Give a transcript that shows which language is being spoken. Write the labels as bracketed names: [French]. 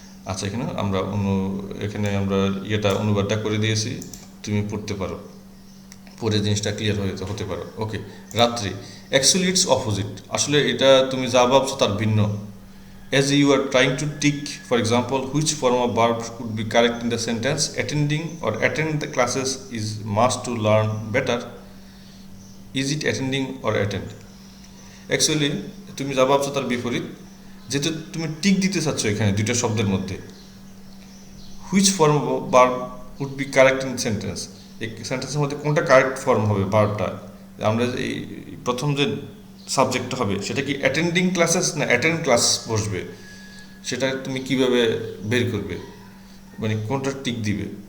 [Bangla] আচ্ছা, এখানে আমরা অনুবাদটা করে দিয়েছি, তুমি পড়তে পারো, পরে জিনিসটা ক্লিয়ার হতে পারো। ওকে, রাত্রি [English] actually it's opposite, [Bangla] আসলে এটা তুমি যা ভাবছো তার ভিন্ন। [English] As you are trying to tick, for example, which form of verb would be correct in the sentence, attending or attend the classes is must to learn better. Is it attending or attend? [Bangla] Actually, তুমি যা ভাবছো তার বিপরীত, যেহেতু তুমি tick দিতে চাচ্ছ এখানে দুইটা শব্দের মধ্যে, [English] which form of verb would be correct in sentence, [Bangla] এই সেন্টেন্সের মধ্যে কোনটা কারেক্ট ফর্ম হবে ভার্বটা, আমরা এই প্রথম যে সাবজেক্ট হবে সেটা কি অ্যাটেন্ডিং ক্লাসেস না অ্যাটেন্ড ক্লাস বসবে, সেটা তুমি কিভাবে বের করবে, মানে কোনটা টিক দিবে।